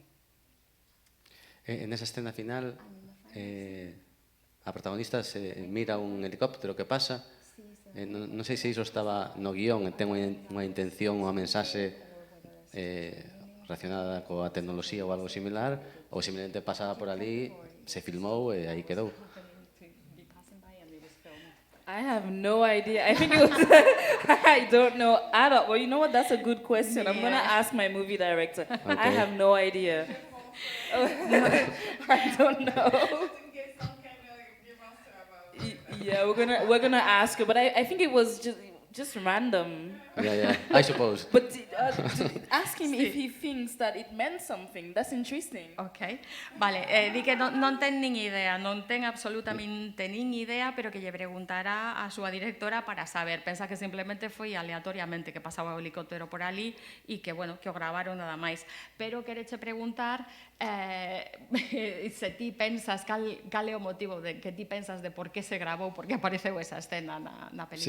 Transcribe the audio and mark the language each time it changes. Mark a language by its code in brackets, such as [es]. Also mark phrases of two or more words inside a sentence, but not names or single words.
[es] En esa escena final, [gl] a protagonista se mira un helicóptero que pasa. Non sei se iso estaba no guión, ten unha intención, unha mensaxe relacionada coa tecnoloxía ou algo similar, ou simplemente pasaba por ali, se filmou e aí quedou. [en] I have no idea. I think it was, I don't know at all. Well, you know what? That's a good question. I'm going to ask my movie director. Okay. I have no idea. I don't know. Yeah, we're gonna ask her, but I think it was just random. Yeah, I suppose. But ask him if he thinks that it meant something. That's interesting. [gl] Ok, vale, di que non ten nin idea, non ten absolutamente nin idea, pero que lle preguntará a súa directora para saber. Pensa que simplemente foi aleatoriamente que pasaba o helicóptero por ali e que, bueno, que o gravaron nada máis. Pero quereche preguntar se ti pensas, cal é o motivo de que ti pensas de por que se gravou, por que apareceu esa escena na película.